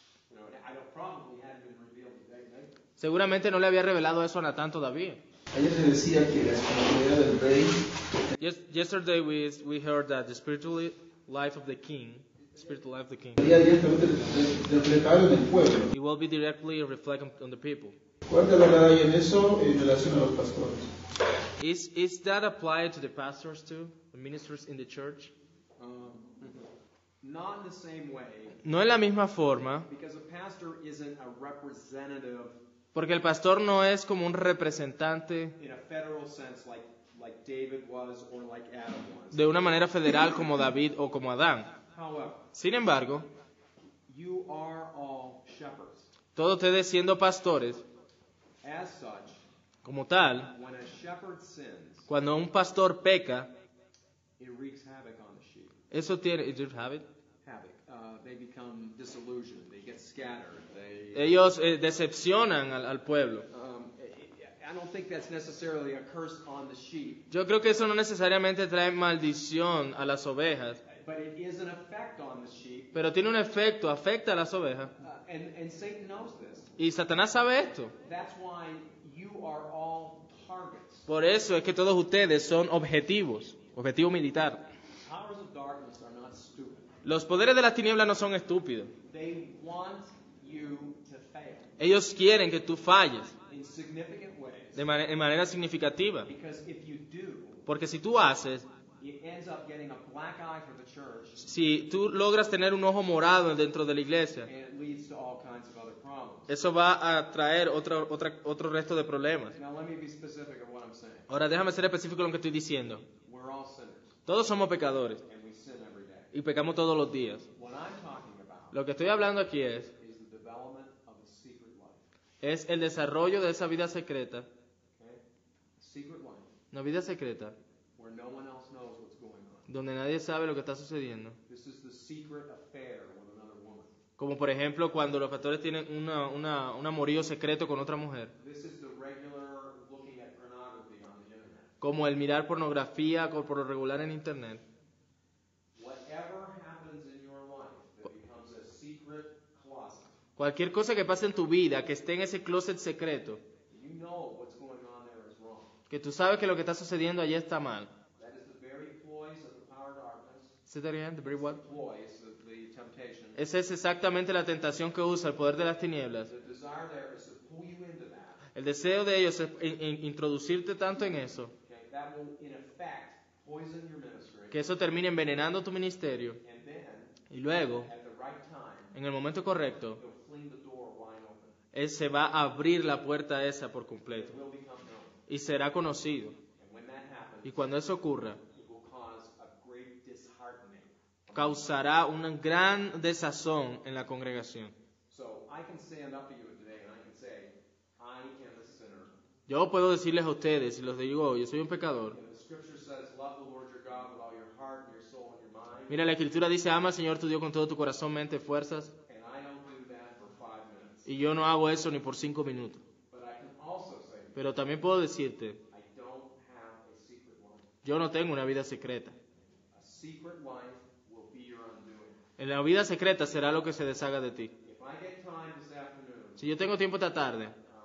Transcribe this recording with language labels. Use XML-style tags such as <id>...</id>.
<en>I don't probably hadn't been revealed to David.</en> <es>Seguramente no le había revelado eso a Natán todavía. Ayer se decía que la espiritualidad del rey</es> <en>Yesterday we heard that the spiritual life of the king,</en> <es>sería directamente reflejado en el pueblo.</es> <en>it will be directly reflected on the people.</en> <es>¿Cuánta verdad hay en eso en relación a los pastores?</es> <en>Is that applied to the pastors too, the ministers in the church? Not in the same way,</en> <es>No en la misma forma,</es> <en>because a pastor isn't a representative</en> <es>porque el pastor no es como un representante</es> <en>in a federal sense like David was or like Adam was.</en> <es>de una manera federal como David o como Adán.</es> <en>However,</en> <es>Sin embargo,</es> <en>you are all shepherds.</en> <es>todos ustedes siendo pastores,</es> <en>As such,</en> <es>como tal,</es> <en>when a shepherd sins,</en> <es>cuando un pastor peca,</es> <en>it wreaks havoc on the sheep.</en> <es>eso tiene...</es> <en>Did you have it? Havoc. They become disillusioned. They get scattered.</en> <es>Ellos decepcionan al pueblo.</es> <en>I don't think that's necessarily a curse on the sheep,</en> <es>Yo creo que eso no necesariamente trae maldición a las ovejas,</es> <en>but it is an effect on the sheep.</en> <es>pero tiene un efecto, afecta a las ovejas.</es> <en>And Satan knows this.</en> <es>Y Satanás sabe esto.</es> <en>That's why you are all targets.</en> <es>Por eso es que todos ustedes son objetivos, objetivo militar.</es> <en>Powers of darkness are not stupid.</en> <es>Los poderes de las tinieblas no son estúpidos.</es> <en>They want you to fail</en> <es>Ellos quieren que tú falles</es> <en>in significant ways.</en> <es>en manera significativa.</es> <en>Because if you do,</en> <es>Porque si tú haces,</es> <en>he ends up getting a black eye for the church,</en> <es>Si tú logras tener un ojo morado dentro de la iglesia,</es> <en>and it leads to all kinds of other problems.</en> <es>eso va a traer otro resto de problemas.</es> <en>Now let me be specific of what I'm saying.</en> <es>Ahora déjame ser específico en lo que estoy diciendo.</es> <en>We're all sinners,</en> <es>Todos somos pecadores</es> <en>and we sin every day.</en> <es>y pecamos todos los días.</es> <en>What I'm talking about</en> <es>Lo que estoy hablando aquí</es> <en>is the development of a secret life.</en> <es>es el desarrollo de esa vida secreta,</es> <en>Okay? A secret life</en> <es>una vida secreta,</es> <en>where no one else knows what's going on.</en> <es>donde nadie sabe lo que está sucediendo.</es> <en>This is the secret affair with another woman.</en> <es>Como por ejemplo cuando los pastores tienen un amorío secreto con otra mujer.</es> <en>This is the regular looking at pornography on the internet.</en> <es>Como el mirar pornografía por lo regular en internet.</es> <en>Whatever happens in your life that becomes a secret closet,</en> <es>Cualquier cosa que pase en tu vida que esté en ese closet secreto,</es> <en>you know what's going on there is wrong.</en> <es>que tú sabes que lo que está sucediendo allí está mal.</es> <en>That is the very ploys of the power of darkness. Say that again, the very what? Ploys, the temptation.</en> <es>Esa es exactamente la tentación que usa el poder de las tinieblas.</es> <en>The desire there is to pull you into that.</en> <es>El deseo de ellos es introducirte tanto en eso,</es> <en>Okay? That will, in effect, poison your ministry.</en> <es>que eso termine envenenando tu ministerio.</es> <en>And then,</en> <es>Y luego,</es> <en>at the right time,</en> <es>en el momento correcto,</es> <en>he'll fling the door wide open.</en> <es>él se va a abrir la puerta esa por</es> <en>It</en> <es>completo</es> <en>will become known.</en> <es>y será conocido.</es> <en>And when that happens,</en> <es>Y cuando eso ocurra,</es> <en>it will cause a great disheartening.</en> <es>causará un gran desazón en la congregación.</es> <en>So I can stand up to you today and I can say, I am a sinner.</en> <es>Yo puedo decirles a ustedes, y los digo, yo soy un pecador.</es> <en>And the scripture says, love the Lord your God with all your heart and your soul and your mind.</en> <es>Mira, la Escritura dice, ama al Señor tu Dios con todo tu corazón, mente, fuerzas.</es> <en>And I don't do that for 5 minutes.</en> <es>Y yo no hago eso ni por 5 minutos.</es> <en>But I can also say,</en> <es>Pero también puedo decirte,</es> <en>I don't have a secret life.</en> <es>yo no tengo una vida secreta.</es> <en>A secret life will be your undoing.</en> <es>En la vida secreta será lo que se deshaga de ti.</es> <en>If I get time this afternoon,</en> <es>Si yo tengo tiempo esta tarde,</es>